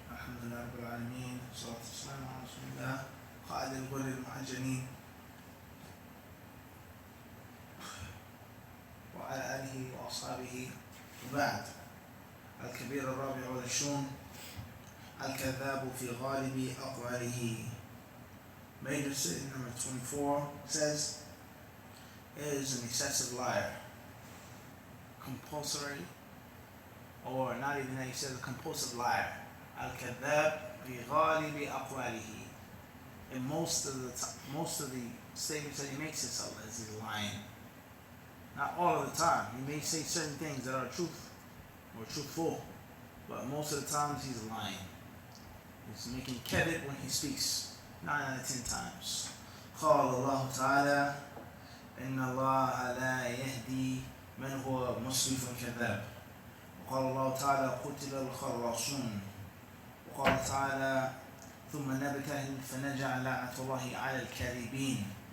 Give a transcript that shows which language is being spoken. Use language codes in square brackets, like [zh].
[ar] الحمد لله رب العالمين، والصلاة والسلام على رسول الله قائد الغر المحجلين وعلى آله وأصحابه. وبعد، الكبير الرابع والعشرون: الكذاب في غالب أقواله. [en] Major sin number 24 says, is an excessive liar. Compulsory, or not even that, he says a compulsive liar. [ar] Al-kadhab fi ghalibi aqwalihi. [en] In most of the statements that he makes himself as he's lying. Not all of the time. He may say certain things that are truth or truthful, but most of the times he's lying. He's making kadhib when he speaks 9 out of 10 times. [ar] قال الله تعالى إن الله لا يهدي من هو مسرف كذاب. وقال الله تعالى قتل الخراصون. وقال تعالى ثم نبتهل فنجعل لعنة الله على الكاذبين.